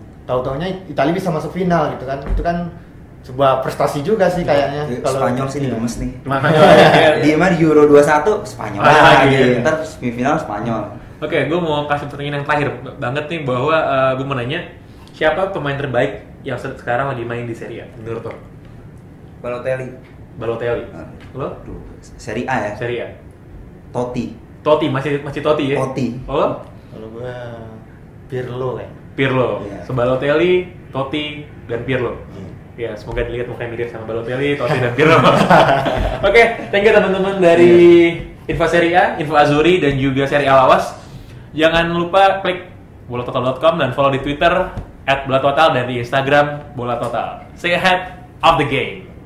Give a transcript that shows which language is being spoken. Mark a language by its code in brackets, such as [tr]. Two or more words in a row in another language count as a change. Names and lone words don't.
[id] Tahu-taunya Italia bisa masuk final gitu kan, itu kan sebuah prestasi juga sih kayaknya. Kalau Spanyol sih gemes nih. Di mana Euro 21 Spanyol lagi, ntar semifinal Spanyol. Oke, gue mau kasih pertanyaan yang terakhir banget nih bahwa gue mau nanya siapa pemain terbaik yang sekarang lagi main di Serie A menurut lo? Balotelli. Lo? Serie A ya? Serie A. Totti masih Totti ya? Totti. Oh? Kalau gue Pirlo kayak. Pirlo. Yeah. Balotelli, Totti, dan Pirlo. Ya, semoga dilihat mukanya mirip sama Balotelli, Totti, dan Pirlo. Oke, [en] thank you [id] teman-teman dari Info Serie A, Info Azzurri, dan juga Serie A Lawas. Jangan lupa klik bolatotal.com dan follow di Twitter @bolatotal dan di Instagram bolatotal. [en] Stay ahead of the game.